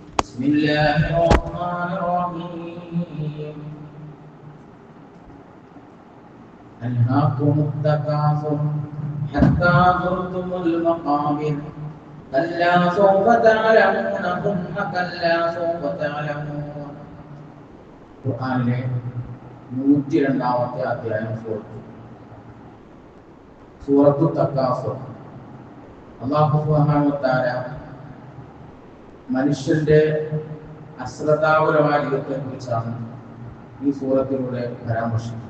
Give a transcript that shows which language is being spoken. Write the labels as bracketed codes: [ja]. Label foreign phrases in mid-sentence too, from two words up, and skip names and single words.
[ar] بسم الله الرحمن الرحيم ألهاكم التكاثر حتى زرتم المقابر كلا سوف تعلمون ثم كلا سوف تعلمون. [ml] ഖുർആനിലെ 102-ാമത്തെ അധ്യായം സൂറത്തു തക്കാസുർ. അല്ലാഹു [ar] سبحانه وتعالى [ml] മനുഷ്യന്റെ അശ്രദ്ധാപരമായ ജീവിതത്തെ കുറിച്ചാണ് ഈ സൂറത്തിലൂടെ പരാമർശിക്കുന്നത്.